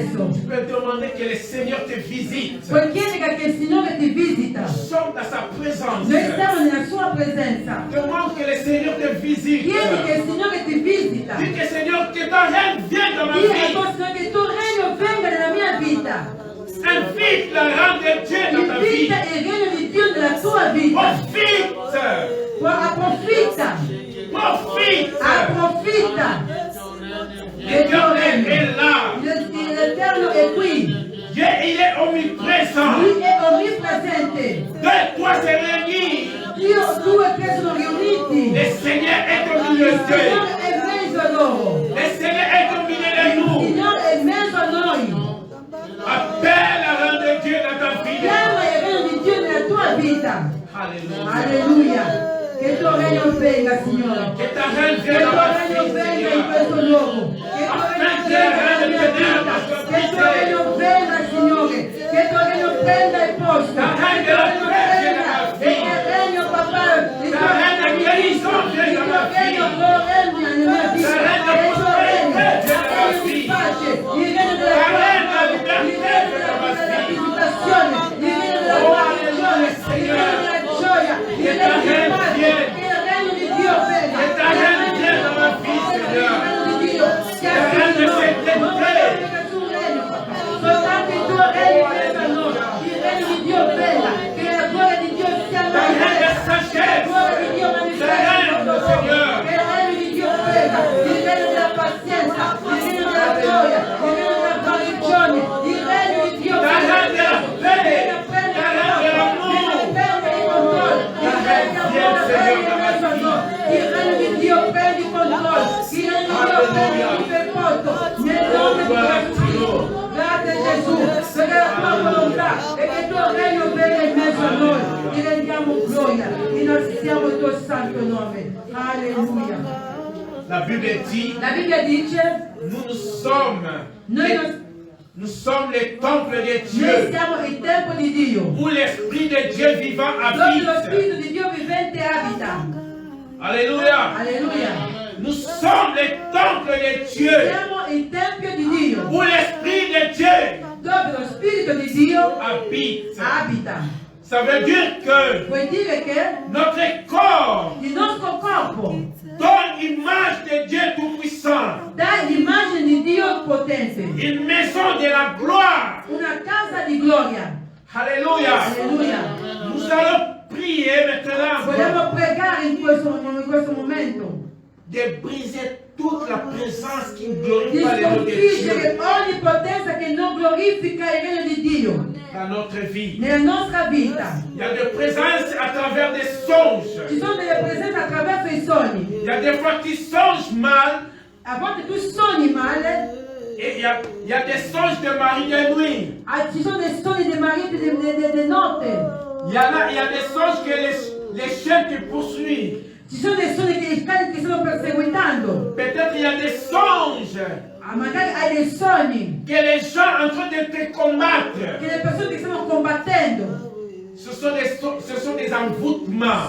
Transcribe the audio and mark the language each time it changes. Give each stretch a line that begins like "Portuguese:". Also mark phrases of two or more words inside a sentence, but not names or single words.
Italian: Dio.
French: Tu peux demander que le Seigneur te visite.
Italian: Puoi chiedere che il Signore ti visita.
French: Nous sommes dans sa présence.
Italian: Noi siamo nella sua presenza.
French: Demande que le Seigneur te visite.
Italian: Chiedi che il Signore ti visita.
French: Dis que Seigneur, que ton règne vienne dans ma
Italian: Dì al
French: vie.
Italian: tuo Signore che il tuo regno venga nella mia vita.
French: Invite le règne de Dieu dans ta vie.
Italian: Invita il regno di Dio nella tua vita.
French: Profite.
Italian: Approfitta.
French: Profite.
Italian: Approfitta.
French: L'Éternel est là.
Italian: L'Eterno è qui.
French: Dieu, il est omniprésent.
Italian: Lui è onnipresente.
French: Deux, trois se réunissent.
Italian: Dio, due e tre sono riuniti.
French: Le Seigneur est au milieu
Italian: Il
French: d'eux.
Italian: Signore è in mezzo a loro.
French: Le Seigneur est au milieu de
Italian: Il
French: nous.
Italian: Signore è in mezzo a noi.
French: Appelle la règne de Dieu dans ta vie.
Italian: Chiama il regno di Dio nella tua vita.
French: Alléluia.
Italian: Alleluia. Che il tuo regno venga, Signore.
French: Que ta règne
Italian: Che
French: vienne
Italian: il
French: dans
Italian: tuo
French: ma
Italian: regno
French: vie,
Italian: venga in
French: Seigneur.
Italian: questo luogo. Che il tuo regno venga nella mia vita. Che il tuo regno venga, Signore. Che il tuo regno prenda il posto. Che il tuo regno prenda. E che il regno, papà, il tuo regno regna nella mia vita. Che il tuo regno di pace, il regno della grazia, il regno della visitazione, il regno della guarigione, il regno della gioia, il regno di pace. Che il regno di Dio venga.
French: Que ta règne vienne dans ma vie, Seigneur.
Italian: Soltanto il tuo regno venga a noi, il regno di Dio venga, che la gloria di Dio sia
French: Ta règne de la sagesse.
Italian: gloria di Dio manifesta in nostro cuore, che il regno di Dio venga, il regno della pazienza, il regno della gioia, il regno della guarigione, il regno di Dio
French: Ta
Italian: venga,
French: règne de la paix. Ta règne de l'amour.
Italian: Il regno di Dio prendi il controllo, il regno di Dio prendi il posto, nel nome di Gesù. Grazie Gesù, per la tua volontà e che il tuo regno venga in mezzo a noi. Ti rendiamo gloria, innalziamo il tuo santo nome. Alleluia.
French: La Bible dit,
Italian: La Bibbia dice,
French: nous sommes les temples de
Italian: noi
French: Dieu,
Italian: siamo il tempio di Dio,
French: où l'Esprit de Dieu vivant
Italian: dove lo
French: habite.
Italian: Spirito di Dio vivente abita.
French: Alléluia.
Italian: Alleluia.
French: Nous sommes les temples de Dieu,
Italian: Siamo il tempio di Dio,
French: où l'Esprit de Dieu
Italian: dove lo Spirito di Dio
French: habite.
Italian: abita.
French: Ça veut dire que
Italian: Vuol dire che
French: notre corps
Italian: il nostro corpo
French: donne l'image de Dieu Tout-Puissant,
Italian: dà l'immagine di Dio potente,
French: une maison de la gloire.
Italian: una casa di gloria.
French: Alléluia.
Italian: Alleluia.
French: Nous allons prier maintenant
Italian: Vogliamo pregare in questo momento
French: de briser toute la présence qui ne
Italian: di
French: glorifie pas le nom de
Italian: sconfiggere
French: Dieu
Italian: ogni potenza che non glorifica il regno di Dio
French: dans notre vie.
Italian: nella nostra vita.
French: Il y a des présences à travers des songes.
Italian: Ci sono delle presenze attraverso i sogni.
French: Il y a des fois tu songes mal
Italian: A volte tu sogni male,
French: et il y a des songes de mari de nuit.
Italian: ci sono dei sogni dei mariti di notte.
French: Il y a des songes que les chiens te poursuivent.
Italian: Ci sono dei sogni che i cani ti stanno perseguitando.
French: Peut-être il y a des songes
Italian: Magari hai dei sogni
French: que les gens en train de te combattre.
Italian: che le persone ti stanno combattendo.
French: Ce sont des envoûtements.